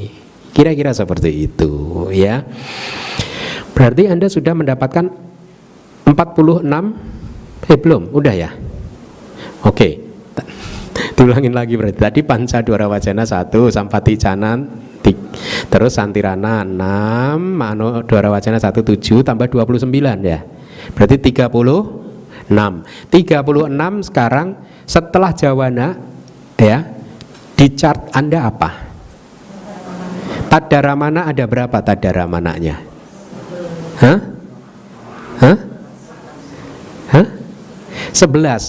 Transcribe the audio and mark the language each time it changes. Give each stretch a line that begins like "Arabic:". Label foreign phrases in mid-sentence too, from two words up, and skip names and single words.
Indonesian: Kira-kira seperti itu, ya. Berarti Anda sudah mendapatkan 46. Belum, udah ya. Oke. Tulangin lagi berarti. Tadi
Pali: panca dwara wajana
Indonesian: 1,
Pali: sampati cana
Indonesian: terus santirana 6,
Pali: mano dwara wajana
Indonesian: 1 7 tambah 29 ya. Berarti 36. 36 sekarang setelah jawana ya. Di chart Anda apa? Tadaramana ada berapa tadaramananya? Hah? 11.